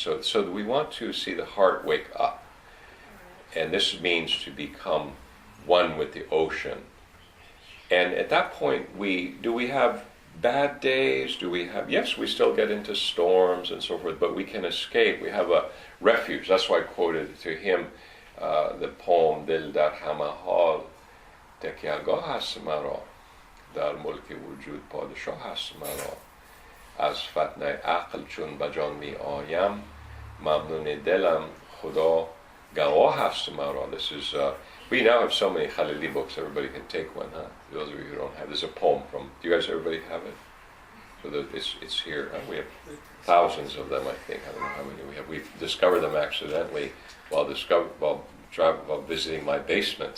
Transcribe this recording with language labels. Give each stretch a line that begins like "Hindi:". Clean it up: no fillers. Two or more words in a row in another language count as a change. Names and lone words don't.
English: So we want to see the heart wake up. And this means to become one with the ocean. And at that point, do we have bad days? Yes, we still get into storms and so forth, but we can escape. We have a refuge. That's why I quoted to him the poem,
Persian: دل در همه حال تکیه‌گاه هست مرا، در ملک وجود پادشاه هست مرا، از فتنهٔ عقل چون به جان می‌آیم، ممنون دلم خدا گواه هست مرا.
English: This is we now have so many Khalili books, everybody can take one, huh? Those of you who don't have, there's a poem from, do you guys, everybody have it? So it's here. We have thousands of them, I think. I don't know how many we have. We've discovered them accidentally while visiting my basement.